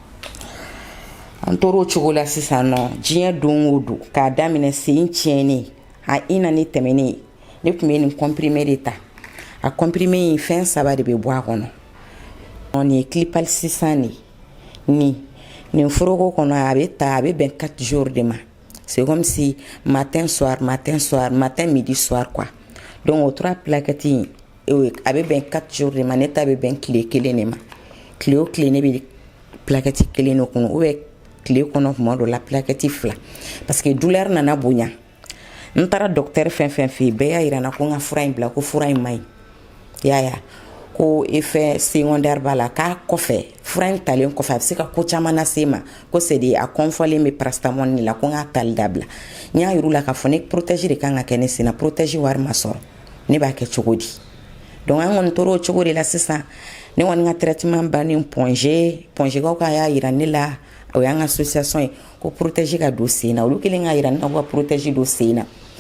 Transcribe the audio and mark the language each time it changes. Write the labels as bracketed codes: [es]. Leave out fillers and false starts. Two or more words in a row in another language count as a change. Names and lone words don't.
[bm] an tora o cogo la sisan nɔ diɲɛ don o don k'a daminɛ sen tiɲɛnen a ina ne tɛmɛnen ne tun bɛ nin comprimé de ta a comprimé in fɛn 3 de bɛ bɔ a kɔnɔ nin ye Clipal 600 de nin foroko kɔnɔ a bɛ bɛn 4 jours de ma [fr] c'est comme si matin soir matin midi soir quoi donc [bm] o 3 plaquettes in a bɛ bɛn 4 jours de ma ne ta bɛ bɛn tile 1 de ma tile o tile ne bɛ plaquette 1 de kɔnɔ [fr] ou bien [bm] tile kɔnɔ tuma dɔ la plaquette 2 parce que douleur nana bonya n taara docteur fɛn fɛn fɛ yen bɛɛ y'a yira n na ko n ka fura in bila ko fura in man ɲi yaya ko [fr] effet secondaire [bm] b'a la k'a kɔfɛ fura in talen kɔfɛ a bɛ se ka ko caman lase ma ko [fr] c'est de [bm] a kɔnfɔlen bɛ paracetamol de la ko n k'a tali dabila n y'a yir'u la k'a fɔ ne protège de kan ka kɛ ne sen na protège wari ma sɔrɔ ne b'a kɛ cogo di donc an kɔni tora o cogo de la sisan ne kɔni ka traitement bannen Ponge kaw ka y'a yira ne la o y'an ka association ye ko protège ka don sen na olu kelen k'a yira ne na ko ka protège don sen na